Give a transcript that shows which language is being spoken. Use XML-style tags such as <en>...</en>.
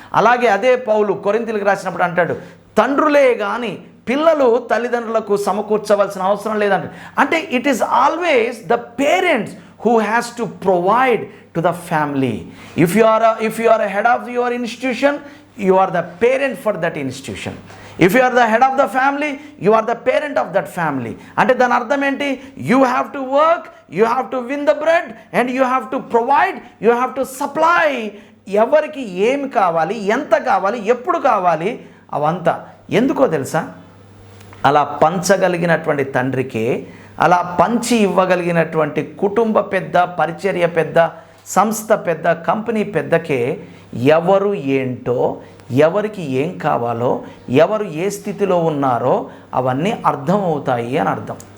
<te>అలాగే అదే పౌలు కొరింథీయులకు రాసినప్పుడు అంటాడు, తండ్రులే కానీ పిల్లలు తల్లిదండ్రులకు సమకూర్చవలసిన అవసరం లేదంట. అంటే</te> <en>It is always the parents who has to provide to the family. If you are a head of your institution, you are the parent for that institution. If you are the head of the family, you are the parent of that family.</en> <te>అంటే దాని అర్థం ఏంటి?</te> <en>You have to work, you have to win the bread, and you have to provide, you have to supply.</en> <te>ఎవరికి ఏమి కావాలి, ఎంత కావాలి, ఎప్పుడు కావాలి, అవంతా. ఎందుకో తెలుసా? అలా పంచగలిగినటువంటి తండ్రికి, అలా పంచి ఇవ్వగలిగినటువంటి కుటుంబ పెద్ద, పరిచర్య పెద్ద, సంస్థ పెద్ద, కంపెనీ పెద్దకే ఎవరు ఏంటో, ఎవరికి ఏం కావాలో, ఎవరు ఏ స్థితిలో ఉన్నారో అవన్నీ అర్థమవుతాయి అని అర్థం.</te>